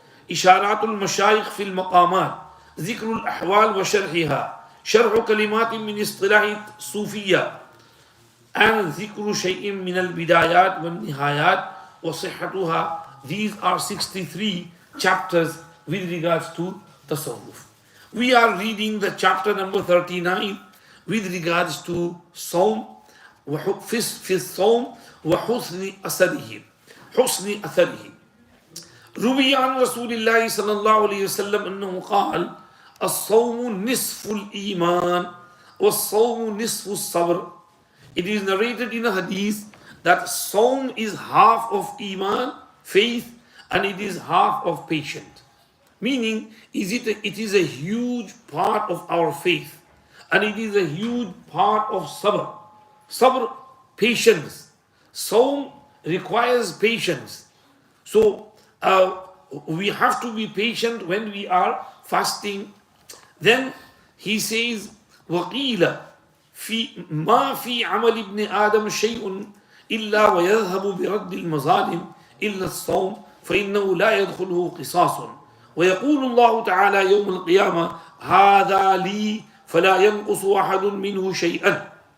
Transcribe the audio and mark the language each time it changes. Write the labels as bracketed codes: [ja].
[ar] إشارات المشايخ في المقامات. ذكر الأحوال وشرحها. شرح كلمات من اصطلاح الصوفية. [en] and [ar] ذكر شيء من البدايات والنهايات وصحتها. [en] These are 63 chapters with regards to tasawwuf. We are reading the chapter number 39 with regards to Sawm, [ar] في الصوم وحسن أثره. حسن أثره. روي عن رسول الله صلى الله عليه وسلم أنه قال الصوم نصف الإيمان والصوم نصف الصبر. [en] It is narrated in a hadith that Sawm is half of Iman, faith, and it is half of patience. Meaning, it is a huge part of our faith, and it is a huge part of sabr. Sabr, patience. Sawm requires patience. So, we have to be patient when we are fasting. Then he says, [ar] وَقِيلَ ما في عمل ابن آدم شيء إلا ويذهب برد المظالم إلا الصوم فإنه لا يدخله قصاص ويقول الله تعالى يوم القيامة هذا لي فلا ينقص أحد منه شيئا.